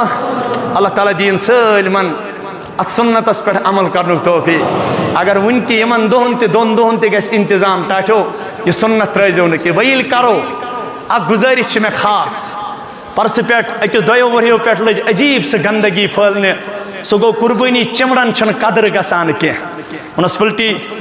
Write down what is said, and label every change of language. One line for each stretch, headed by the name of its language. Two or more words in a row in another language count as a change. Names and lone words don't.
Kashmiri: اللہ تعالیٰ دین سالمن ات سنتس پہ عمل کرن توفیق. اگر ون کی یمن دہن تہ دون دہن تہ گژھِ انتظام ٹاٹھو یہ سنت ترٲیزیو نہٕ کینٛہہ ویل کرو اکھ گزٲرِش چھِ مےٚ خاص پرسہ پٮ۪ٹھ أکِس دۄیو ؤریو پٮ۪ٹھ لٔج عجیٖب سۄ گندگی پھٲلنہِ سُہ گوٚو قربٲنی چمڑن چھنہٕ قدر گژھان کینٛہہ منسپلٹی